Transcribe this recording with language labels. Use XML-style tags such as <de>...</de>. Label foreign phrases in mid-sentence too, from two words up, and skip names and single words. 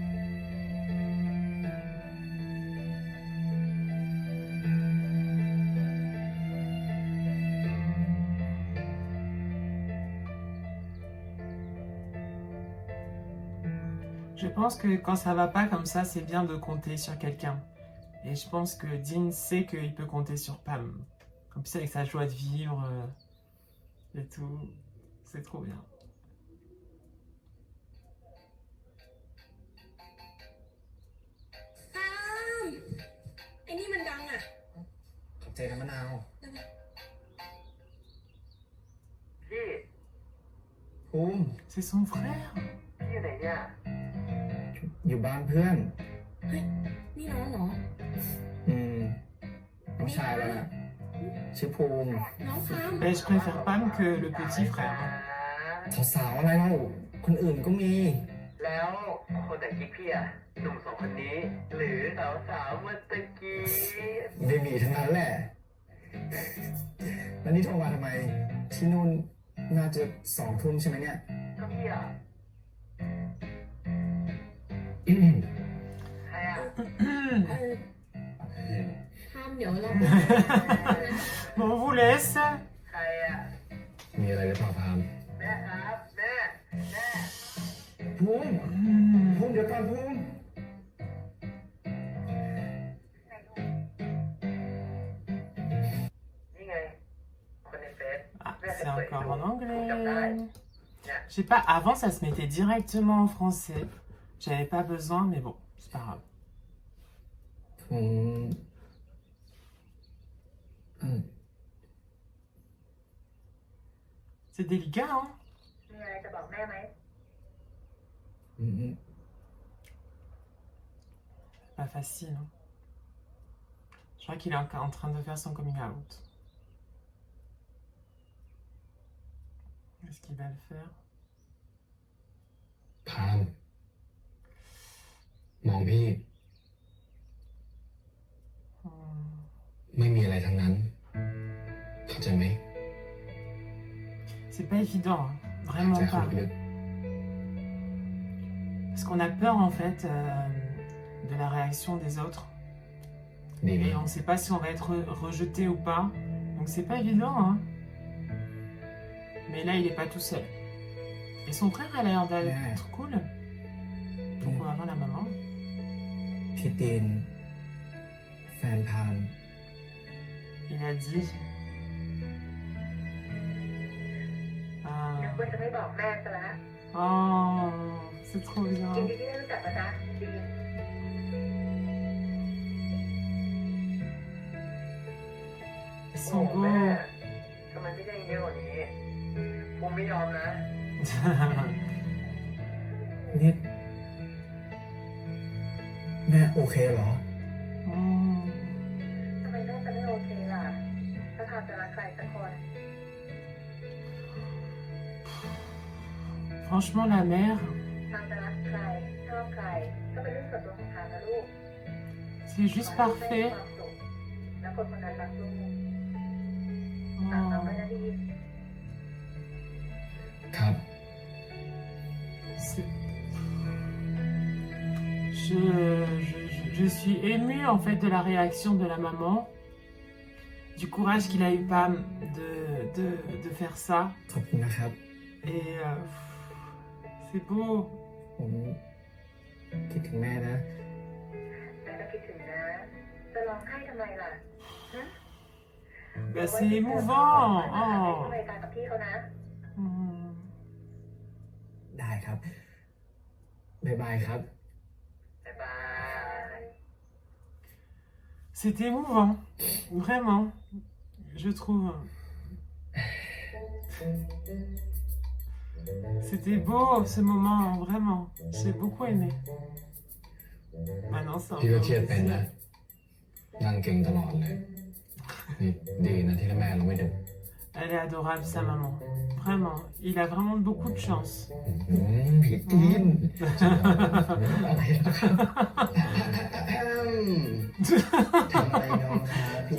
<fr>Je pense que quand ça va pas comme ça, c'est bien de compter sur quelqu'un. Et je pense que Dean sait qu'il peut compter sur Pam. Comme ça, avec sa joie de vivre et tout. C'est trop bien.</fr> <th>ตามไอ้นี่มันดังอ่ะ ขอบใจนะมะนาว พี่ ภูมิ</th> <fr>C'est son frère.</fr> <th>พี่อยู่ไหนเนี่ย อยู่บ้านเพื่อน เฮ้ย นี่น้องเหรอ น้องชายเราน่ะชื่อภูมิ น้องพาม</th> <fr>Mais je préfère Pam que le petit frère.</fr> <th>สาวๆอะไรเล่าคนอื่นก็มี แล้วคนแต่งกิ๊กพี่อะหนุ่มสองคนนี้ หรือสาวๆเมื่อตะกี้ เบบีทั้งนั้นแหละ แล้วนี่โทรมาทำไม ที่นู่นน่าจะ2 ทุ่มใช่ไหมเนี่ย ก็พี่อะใครอะ พามเดี๋ยวเรา</th> <fr>Bon, on vous laisse.</fr> <th>ใครอะ มีอะไรหรือเปล่าพาม แม่ครับแม่ ภูมิภูมิเดี๋ยวก่อนภูมิ นี่ไง คนในเฟซ</th> <fr>Ah,</fr> <th>แม่</th> <fr>c'est</fr> <th>เปิด</th> <fr>encore en</fr> <th>จำได้</th> <fr>anglais. Je sais pas, avant ça se mettait directement en français. J'avais pas besoin, mais bon, c'est pas grave.</fr> <th>ผม</th> <fr>C'est délicat, hein?</fr> <th>มีอะไรจะบอกแม่ไหม</th> <fr>Pas facile, hein? Je crois qu'il est encore en train de faire son</fr> <en>coming out.</en> <fr>Est-ce qu'il va le faire?</fr> <th>พามมองพี่ Hmm. ไม่มีอะไรทั้งนั้น เข้าใจไหม</th> <fr>C'est pas évident, hein.</fr> <th>หาย</th> <fr>Vraiment</fr> <th>ใจเข้า</th> <fr>pas.</fr> <th>ลึก</th> <fr>Parce qu'on a peur en fait de la réaction des autres.</fr> <th>ๆดีไหม</th> <fr>Et on ne sait pas si on va être rejeté ou pas. Donc c'est pas évident, hein. Mais là, il est pas tout seul. Et son frère a l'air d'être cool. Donc on va voir la maman.</fr> <th>พี่ตีนแฟนพาม</th> <fr>Il a dit.</fr> <th>นึกว่าจะไม่บอกแม่ซะแล้ว</th> <fr>Oh, c'est trop</fr> <th>ยิน</th> <fr>bien.</fr> <th>ดีที่ได้รู้จักนะจ๊ะดี</th> <fr>Ils</fr> <th>โอ้</th> <fr>sont</fr> <th>แม่</th> <fr>beaux.</fr> <th>ทำไมพี่ได้เยอะกว่านี้ผมไม่ยอมนะ นี่แม่โอเคเหรอ Hmm. ทำไมแม่จะไม่โอเคล่ะ ถ้าพาจะรักใครสักคน</th> <fr>Franchement, la mère,</fr> <th>พาจะรักใคร ชอบใคร ก็เป็นเรื่องส่วนตัวของพานะลูก</th> <fr>c'est juste parfait.</fr> <th>ความสุขแล้วคนคนนั้นรักลูก Oh. ตามเราไม่ได้ดี ครับ</th> <fr>C'est- Je suis émue en fait de la réaction de la maman, du courage qu'il a eu Pam de faire ça.</fr> <th>ขอบคุณนะครับ</th> <fr>Et c'est beau.</fr> <th>ผมคิดถึงแม่นะ แม่ก็คิดถึงนะ จะร้องไห้ทำไมล่ะฮะ</th> <fr>Bah, c'est émouvant.</fr> <th>ให้ Oh. รายการกับพี่เขานะ Hmm. ได้ครับ บ๊ายบายครับ บ๊ายบาย</th> <fr>C'est émouvant, vraiment, je trouve. C'était beau ce moment, vraiment. J'ai beaucoup aimé. Maintenant, c'est un</fr> <th>พี่ก็</th> <fr>peu</fr> <th>เครียดเป็น</th> <fr>difficile.</fr> <th>นะ นั่งเก่งตลอดเลย นี่ดีนะที่แม่เราไม่ดุ</th> <fr>Elle est adorable, sa maman. Vraiment. Il a vraiment beaucoup de chance.</fr> <th>พี่ตีน อะไรนะครับ ทำไมน้องครับพี่</th>